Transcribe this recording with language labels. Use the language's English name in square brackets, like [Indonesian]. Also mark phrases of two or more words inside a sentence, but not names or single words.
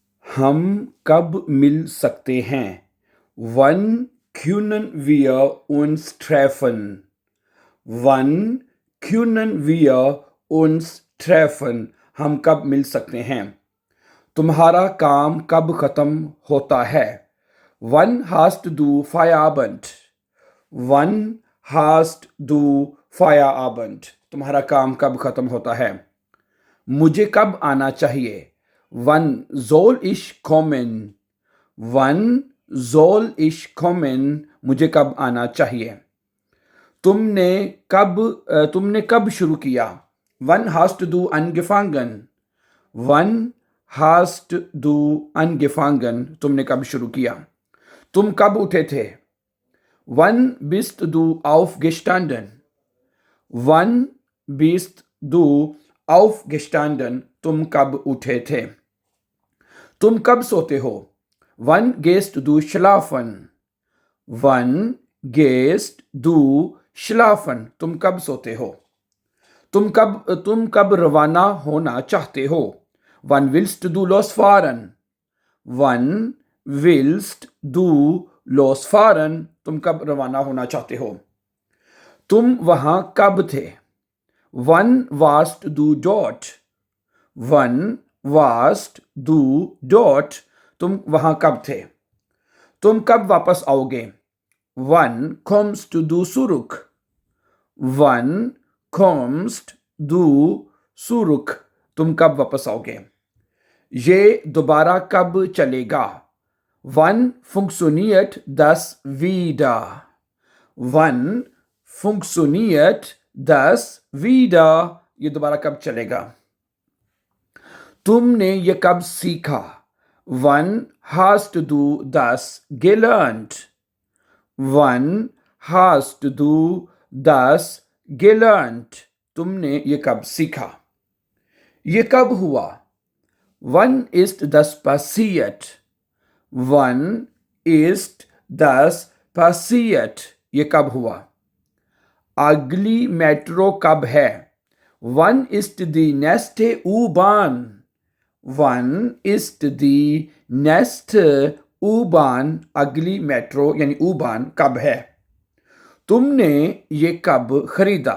[Hindi] हम कब मिल सकते हैं? [German] Wann können wir uns treffen? Wann können wir uns treffen? [Hindi] हम कब मिल सकते हैं? तुम्हारा काम कब खत्म होता है? [German] Wann hast du Feierabend? Wann hast du Feierabend? [Hindi] तुम्हारा काम कब खत्म होता है? मुझे कब आना चाहिए? [German] Wann soll ich kommen? Wann soll ich kommen? [Hindi] मुझे कब आना चाहिए? तुमने कब शुरू किया? [German] Wann hast du angefangen? Wann hast du angefangen? [Hindi] तुमने कब शुरू किया? तुम कब उठे थे? [German] Wann bist du aufgestanden? Wann bist du aufgestanden? [Hindi] तुम कब उठे थे? तुम कब सोते हो? [German] Wann gehst du schlafen? Wann gehst du schlafen? [Hindi] तुम कब सोते हो? तुम कब रवाना होना चाहते हो? [German] Wann willst du losfahren? Wann willst du losfahren? [Hindi] तुम कब रवाना होना चाहते हो? तुम वहां कब थे? [German] Wann warst du dort? Wann warst du dort? [Hindi] तुम वहां कब थे? तुम कब वापस आओगे? [German] Wann kommst du zurück? Wann kommst du zurück? [Hindi] तुम कब वापस आओगे? ये दोबारा कब चलेगा? [German] Wann funktioniert das wieder? Wann funktioniert das wieder? [Hindi] ये दोबारा कब चलेगा? तुमने ये कब सीखा? [German] Wann hast du das gelernt? Wann hast du das gelernt? [Hindi] तुमने ये कब सीखा? ये कब हुआ? [German] Wann ist das passiert? Wann ist das passiert? [Hindi] ये कब हुआ? अगली मेट्रो कब है? [German] Wann ist die nächste U-Bahn? Wann ist die nächste U-Bahn? [Hindi] अगली मेट्रो यानी U-Bahn कब है? तुमने ये कब खरीदा?